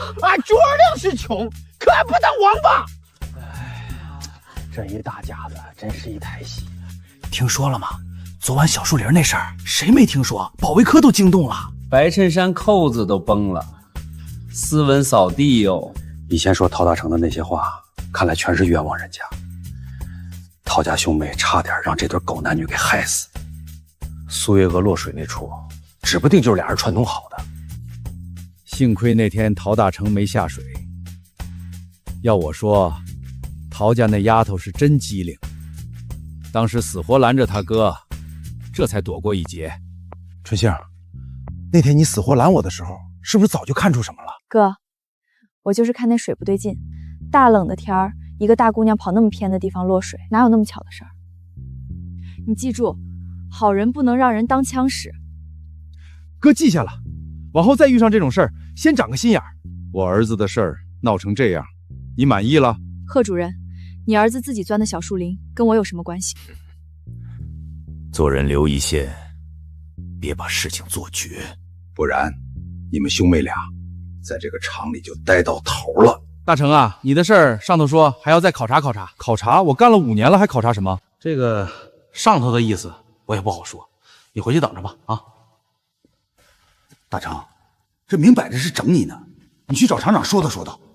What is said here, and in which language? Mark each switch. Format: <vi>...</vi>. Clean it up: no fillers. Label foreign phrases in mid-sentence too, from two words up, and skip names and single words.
<zh>俺朱二亮是窮，可俺不當王八。哎，這一大家子真是一台戲。聽說了嗎？昨晚小樹林那事兒，誰沒聽說？保衛科都驚動了，白襯衫扣子都崩了，斯文掃地喲。以前說陶大成的那些話，看來全是冤枉人家。陶家兄妹差點讓這對狗男女給害死。蘇月娥落水那處，指不定就是倆人串通好的。幸虧那天陶大成沒下水，要我說，陶家那丫頭是真機靈，當時死活攔着他哥，這才躲過一劫。春杏，那天你死活攔我的時候，是不是早就看出什麼了？哥，我就是看那水不对勁，大冷的天儿，一個大姑娘跑那麼偏的地方落水，哪有那麼巧的事兒？你記住，好人不能讓人當槍使。哥記下了，往後再遇上這種事兒，先長個心眼兒。我兒子的事兒鬧成這樣，你滿意了？賀主任，你兒子自己鑽的小樹林，跟我有什麼關係？做人留一線，別把事情做絕，不然你們兄妹倆在這個廠裡就待到頭了。大成啊，你的事儿上头说还要再考察考察。考察？我干了5年了，还考察什么？这个上头的意思我也不好说，你回去等着吧啊。大成，这明摆着是整你呢，你去找厂长说道说道。</zh>